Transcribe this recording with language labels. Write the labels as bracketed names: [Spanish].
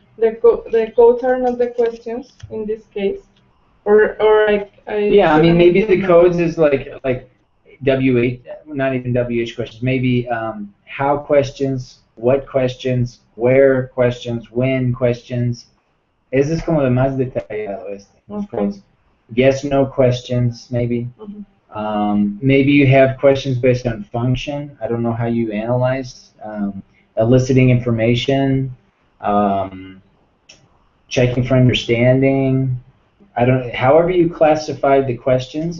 [English] The codes are not the questions in this case, or yeah, I mean maybe the codes is like WH, not even WH questions. Maybe how questions, what questions, where questions, when questions. [Spanish] Ese es como de más detallado [English] Okay. Yes, no questions, maybe. Mm-hmm. Maybe you have questions based on function. I don't know how you analyze. Eliciting information, checking for understanding. However you classified the questions,